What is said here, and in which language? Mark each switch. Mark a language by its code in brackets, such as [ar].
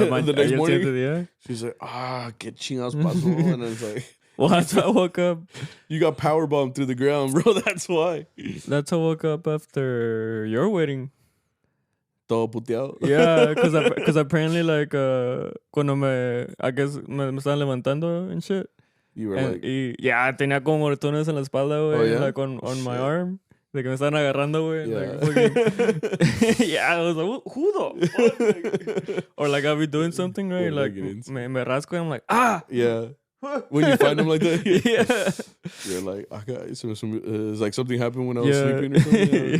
[en] the next morning, she's like, [es] que chingados pasó. [en] And it's like, well, that's how I woke up. You got powerbombed through the ground, bro. That's why. That's how I woke up after your wedding. [es] Todo puteado. [en] Yeah, because apparently, like, I guess [es] me estaban levantando [en] and shit. You were [es] yeah, tenía como moretones en la espalda, güey. [en] Oh, yeah? Like on my arm. [es] De que me estaban agarrando, güey. [en] Yeah. Like, yeah, I was like, who the fuck? Or like I'll be doing something, right? Like, [es] me rasco [en] and I'm like, ah! Yeah. When you find them like that, yeah. You're like, it's like something happened when I was sleeping or something.